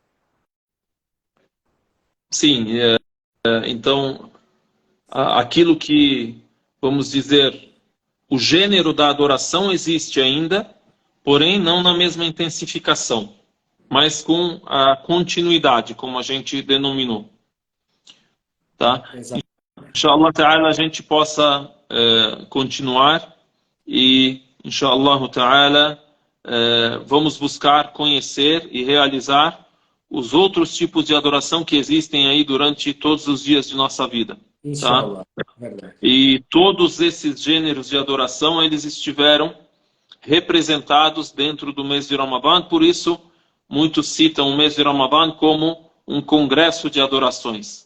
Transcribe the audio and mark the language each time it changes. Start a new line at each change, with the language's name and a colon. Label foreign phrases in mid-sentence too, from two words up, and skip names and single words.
Portuguese: Sim, então, aquilo que, vamos dizer, o gênero da adoração existe ainda, porém não na mesma intensificação, mas com a continuidade, como a gente denominou. Tá?
Arabic: إن شاء الله تعالى
Portuguese: a gente possa continuar e,
Arabic: إن شاء الله تعالى,
Portuguese: vamos buscar conhecer e realizar os outros tipos de adoração que existem aí durante todos os dias de nossa vida. Tá? E todos esses gêneros de adoração, eles estiveram representados dentro do mês de Ramadã, por isso muitos citam o mês de Ramadã como um congresso de adorações.